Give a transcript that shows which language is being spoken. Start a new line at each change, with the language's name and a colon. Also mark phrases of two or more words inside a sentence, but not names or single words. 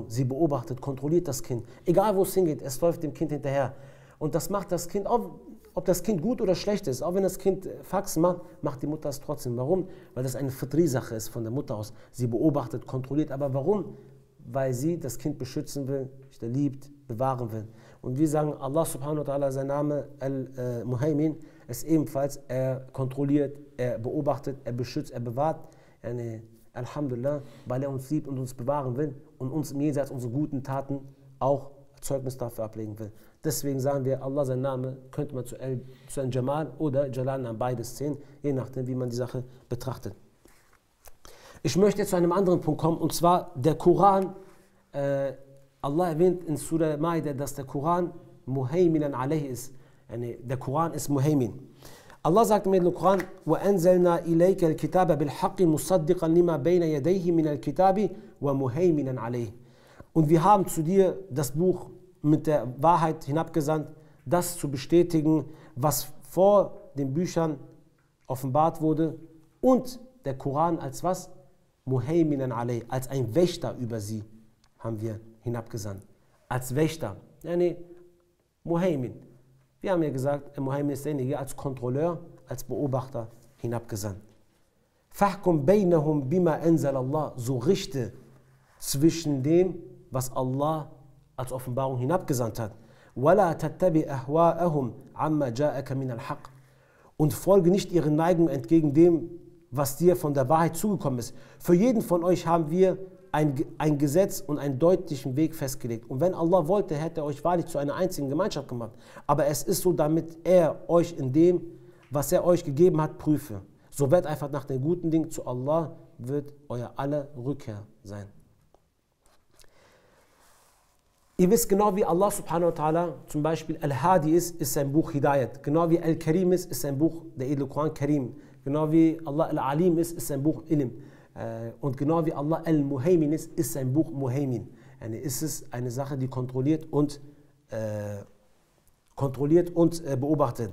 German: Sie beobachtet, kontrolliert das Kind. Egal wo es hingeht, es läuft dem Kind hinterher. Und das macht das Kind, ob das Kind gut oder schlecht ist, auch wenn das Kind Faxen macht, macht die Mutter es trotzdem. Warum? Weil das eine Fitri-Sache ist von der Mutter aus. Sie beobachtet, kontrolliert. Aber warum? Weil sie das Kind beschützen will, liebt, bewahren will. Und wir sagen,
Arabic: الله سبحانه وتعالى,
German: sein Name Al-Muhaymin, ist ebenfalls, er kontrolliert, er beobachtet, er beschützt, er bewahrt. Alhamdulillah, weil er uns liebt und uns bewahren will und uns im Jenseits unsere guten Taten auch Zeugnis dafür ablegen will. Deswegen sagen wir, Allah, sein Name, könnte man zu einem Jamal oder Jalal-Namen beides zählen, je nachdem, wie man die Sache betrachtet. Ich möchte jetzt zu einem anderen Punkt kommen, und zwar der Koran. Allah erwähnt in Surah Ma'idah, dass der Koran
Arabic: مهيمنا عليه
German: ist. Der Koran ist Muhaymin. Allah sagt im Koran,
Arabic: وَأَنزَلْنَا إِلَيْكَ الْكِتَابَ بِالْحَقِّ مُصَدِّقًا لِمَا بَيْنَ يَدَيْهِ مِنَ الْكِتَابِ وَمُهَيْمِنًا عَلَيْهِ.
German: Und wir haben zu dir das Buch mit der Wahrheit hinabgesandt, das zu bestätigen, was vor den Büchern offenbart wurde, und der Koran als was?
Arabic: مهيمنا عليه,
German: als ein Wächter über sie haben wir hinabgesandt. Als Wächter. Muhaymin. Wir haben ja gesagt, Muhaymin ist derjenige als Kontrolleur, als Beobachter hinabgesandt.
Arabic: فاحكم بينهم بما أنزل الله,
German: so richte zwischen dem, was Allah als Offenbarung hinabgesandt hat.
Arabic: ولا تتبع أهواءهم عما جاءك من الحق.
German: Und folge nicht ihren Neigungen entgegen dem, was dir von der Wahrheit zugekommen ist. Für jeden von euch haben wir ein Gesetz und einen deutlichen Weg festgelegt. Und wenn Allah wollte, hätte er euch wahrlich zu einer einzigen Gemeinschaft gemacht. Aber es ist so, damit er euch in dem, was er euch gegeben hat, prüfe. So werdet einfach nach den guten Dingen. Zu Allah wird euer aller Rückkehr sein. Ihr wisst, genau wie Allah
Arabic: سبحانه وتعالى
German: zum Beispiel Al-Hadi ist sein Buch Hidayat. Genau wie Al-Karim ist sein Buch, der edle Koran Karim. Genau wie Allah Al-Alim ist sein Buch Ilm. Und genau wie Allah Al-Muhaymin ist sein Buch Muhaymin. Ist es eine Sache, die kontrolliert und beobachtet.